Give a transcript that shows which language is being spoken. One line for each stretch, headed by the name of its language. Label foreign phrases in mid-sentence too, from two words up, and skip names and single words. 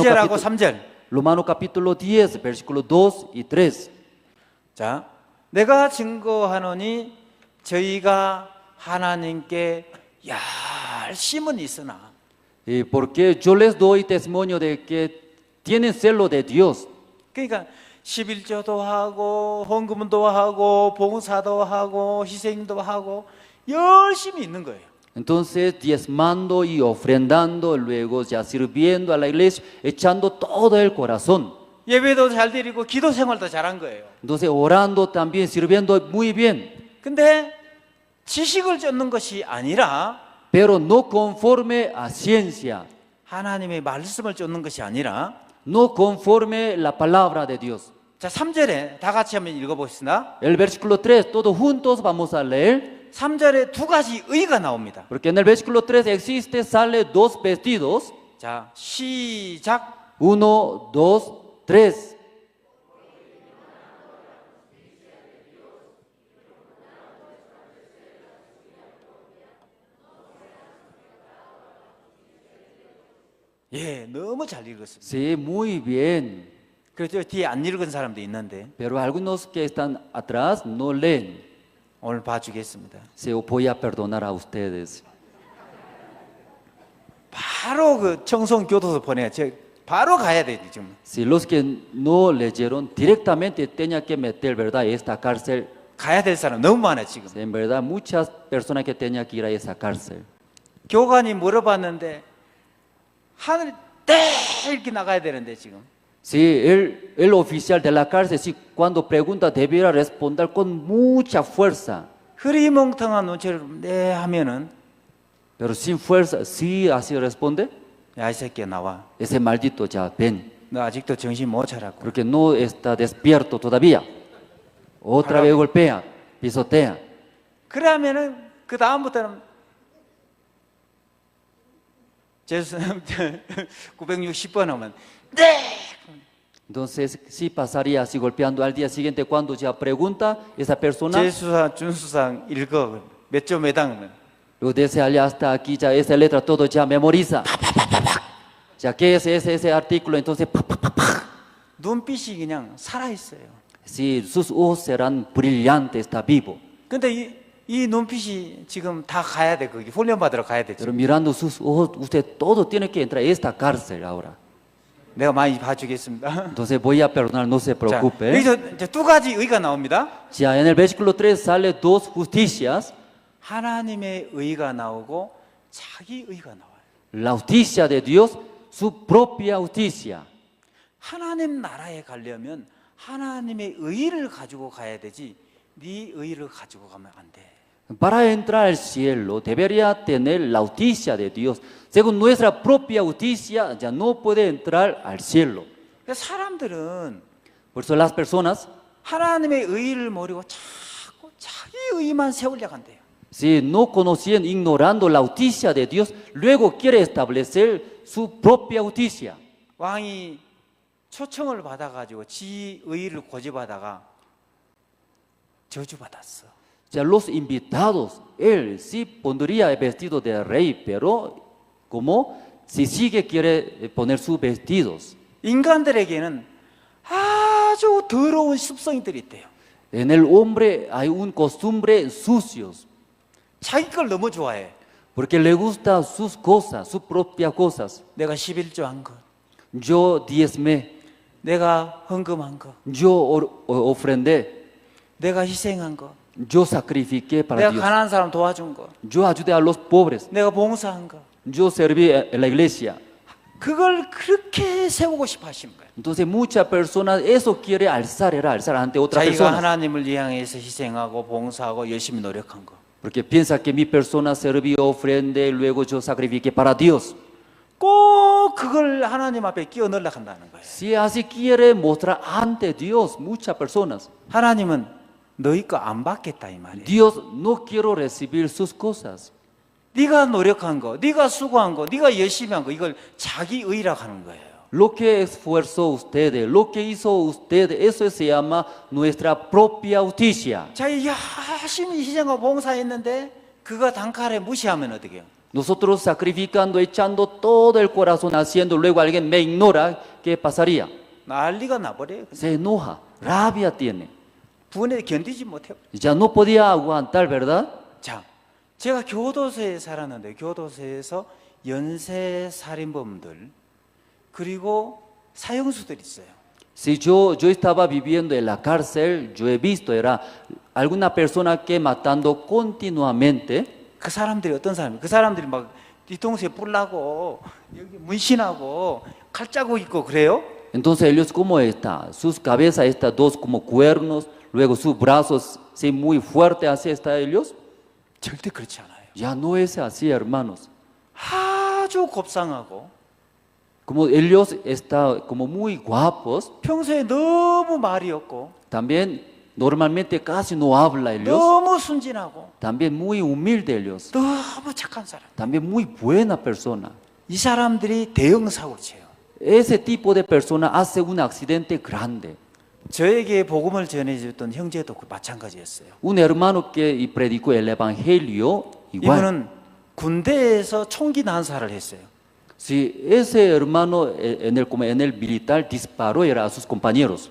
Korean: 2절하고
Spanish: capítulo,
Korean: 3절.
Spanish: Romano capítulo 10, versículo 2 y 3.
Korean: 자, 내가 증거하노니 저희가 하나님께 열심은 있으나
Spanish: Porque yo les doy testimonio de que tienen celo de Dios.
Korean: 그러니까 11조도 하고 헌금도 하고 봉사도 하고 희생도 하고 열심히 있는 거예요.
Spanish: Entonces diezmando y ofrendando, luego ya sirviendo a la iglesia, echando todo el corazón.
Korean: 예배도 잘 드리고 기도 생활도 잘한 거예요.
Spanish: Entonces orando también, sirviendo muy bien.
Korean: 근데 지식을 쫓는 것이 아니라
Spanish: Pero no conforme a ciencia,
Korean: 하나님의 말씀을 쫓는 것이 아니라
Spanish: no conforme la palabra de Dios.
Korean: 자, 3절에 다 같이 한번 읽어봅시다.
Spanish: El versículo 3, todos juntos vamos a leer.
Korean: 3절에 두 가지 의가 나옵니다.
Spanish: Porque en el versículo 3 existe, sale dos vestidos.
Korean: 자, 시작. 1, 2, 3. 예, 너무 잘 읽었습니다.
Spanish: Sí, muy bien.
Korean: 그래서 뒤에 안 읽은 사람도 있는데
Spanish: Pero algunos que están atrás no leen.
Korean: 오늘 봐주겠습니다.
Spanish: Se voy a perdonar a ustedes.
Korean: 바로 그 청송 교도소 보내야 바로 가야 돼 지금.
Spanish: Si los que no leyeron directamente tenía que meter, ¿verdad?, esta cárcel.
Korean: 가야 될 사람 너무 많아 지금.
Spanish: En verdad, muchas personas que tenían que ir a esa cárcel.
Korean: 교관이 물어봤는데 하늘 때 이렇게 나가야 되는데 지금.
Spanish: Sí, el oficial de la cárcel, sí, cuando pregunta debiera responder con mucha fuerza.
Korean: 흐리멍텅한 눈치를 네 하면은
Spanish: Pero sin fuerza, sí, así responde.
Korean: 야, 이 새끼야 나와.
Spanish: Ese maldito ya ven,
Korean: 너 아직도 정신 못 차렸고.
Spanish: porque no está despierto todavía. Otra vez golpea, pisotea.
Korean: 그러면은 그 다음부터는 제수 960번 하면 네.
Spanish: Entonces, sí pasaría así golpeando al día siguiente cuando ya pregunta esa persona.
Korean: 제수사 준수상 읽어 몇 조 몇 항은.
Spanish: Luego desde allá hasta aquí ya esa letra todo ya memoriza. Ya que es ese artículo, entonces
Korean: 눈빛이 그냥 살아 있어요.
Spanish: sí, sus ojos serán brillantes, está vivo.
Korean: 근데 이 눈빛이 지금 다 가야 돼 거기 훈련 받으러 가야 돼.
Spanish: Pero mirando sus ojos, usted todo tiene que entrar a esta cárcel ahora.
Korean: 내가 많이 봐주겠습니다.
Spanish: Entonces voy a perdonar, no se
Korean: 자,
Spanish: preocupe.
Korean: 여기서 이제 두 가지 의가 나옵니다.
Spanish: Ya en el versículo 3 sale dos justicias.
Korean: 하나님의 의가 나오고 자기 의가 나와요.
Spanish: La justicia de Dios, su propia justicia.
Korean: 하나님 나라에 가려면 하나님의 의를 가지고 가야 되지 네 의를 가지고 가면 안 돼.
Spanish: Para entrar al cielo debería tener la justicia de Dios. Según nuestra propia justicia, ya no puede entrar al cielo.
Korean: 사람들은
Spanish: Por eso las personas,
Korean: 하나님의 의를 모르고 자꾸 자기 의만 세우려고 한대요.
Spanish: si no conocían, ignorando la justicia de Dios, luego quiere establecer su propia justicia.
Korean: 왕이 초청을 받아가지고 지 의를 고집하다가 저주받았어.
Spanish: Ya los invitados, él sí pondría el vestido de rey, pero como si sigue quiere poner sus vestidos.
Korean: 인간들에게는 아주 더러운 습성들이 있대요.
Spanish: En el hombre hay un costumbre sucios,
Korean: 자기 걸 너무 좋아해.
Spanish: porque le gusta sus cosas, sus propias cosas.
Korean: 내가 11조 한 것,
Spanish: Yo diezmé,
Korean: 내가 헌금한 거,
Spanish: yo ofrendé,
Korean: 내가 희생한 거,
Spanish: yo sacrifiqué para
Korean: 내가
Spanish: Dios,
Korean: 가난한 사람 도와준 거,
Spanish: yo ayudé a los pobres,
Korean: 내가 봉사한 거.
Spanish: yo serví en la iglesia.
Korean: 그걸 그렇게 세우고 싶어 하신 거예요.
Spanish: Entonces muchas personas eso quiere alzar, era alzar ante otras
Korean: 자기가
Spanish: personas.
Korean: 하나님을 향해서 희생하고 봉사하고 열심히 노력한 거.
Spanish: Porque piensa que mi persona serví, ofrendé, luego yo sacrifiqué para Dios.
Korean: 꼭 그걸 하나님 앞에 끼워 넣으려고 한다는 거예요.
Spanish: Si así quiere mostrar ante Dios, muchas personas,
Korean: 하나님은 너희 거 안 받겠다 이 말이에요.
Spanish: Dios no quiero recibir sus cosas.
Korean: 네가 노력한 거, 네가 수고한 거, 네가 열심히 한 거 이걸 자기 의라고 하는 거예요.
Spanish: Lo que esforzó ustedes, lo que hizo ustedes, eso se llama nuestra propia justicia.
Korean: 자기 열심히 희생하고 봉사했는데 그거 단칼에 무시하면 어떻게 해요?
Spanish: Nosotros sacrificando, echando todo el corazón, haciendo, luego alguien me ignora, ¿qué pasaría?
Korean: 난리가 나버려요.
Spanish: Se enoja, rabia tiene.
Korean: 분에 견디지 못해요.
Spanish: Ya no podía aguantar, ¿verdad?
Korean: 자, 제가 교도소에 살았는데 교도소에서 연쇄 살인범들 그리고 사형수들이 있어요.
Spanish: Si yo estaba viviendo en la cárcel, yo he visto, era alguna persona que matando continuamente.
Korean: 그 사람들이 어떤 사람이에요? 그 사람들이 막 뒤통수에 뿔 나고 여기 문신하고 칼자국 있고 그래요?
Spanish: Entonces ellos cómo está, sus cabezas estas dos como cuernos, luego sus brazos sí, muy fuertes, así está ellos.
Korean: 절대 그렇지 않아요.
Spanish: Ya no es así, hermanos.
Korean: 아주 곱상하고
Spanish: Como ellos están como muy guapos,
Korean: 평소에 너무 말이 없고
Spanish: también normalmente casi no habla ellos,
Korean: 너무 순진하고
Spanish: también muy humilde ellos,
Korean: 너무 착한 사람.
Spanish: también muy buena persona.
Korean: 이 사람들이 대형 사고를 쳐요.
Spanish: Ese tipo de persona hace un accidente grande.
Korean: 저에게 복음을 전해줬던 형제도 마찬가지였어요.
Spanish: Un hermano que predicó el evangelio, igual.
Korean: 이분은 군대에서 총기 난사를 했어요.
Spanish: Si ese hermano como en el militar disparó era a sus compañeros.